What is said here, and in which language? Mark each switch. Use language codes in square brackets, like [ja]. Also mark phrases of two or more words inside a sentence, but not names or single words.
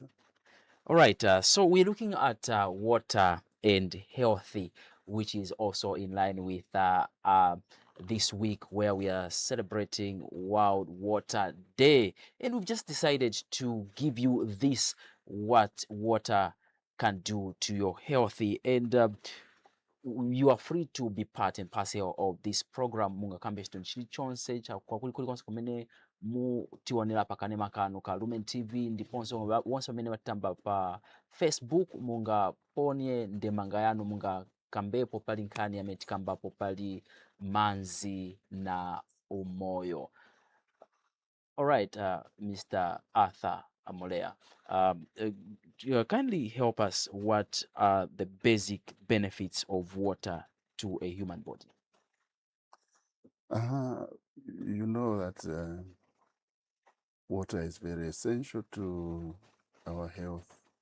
[en] All right, so we're looking at water and healthy, which is also in line with this week where we are celebrating World Water Day. And we've just decided to give you this, what water can do to your healthy. And you are free to be part and parcel of this program. [ny] Munga kambe chitoni chilichonse cha kwa kulikonse kumene mutionera pakanema kanu ka Lumen TV, ndiponso wonse amene watamba pa Facebook munga ponye ndemanga yanu munga kambepo pali nkhani amene tikambapo pali manzi na umoyo. [en] All right, Mr. Arthur Amolea, kindly help us. What are the basic benefits of water to a human body? You know that water is very essential to our health.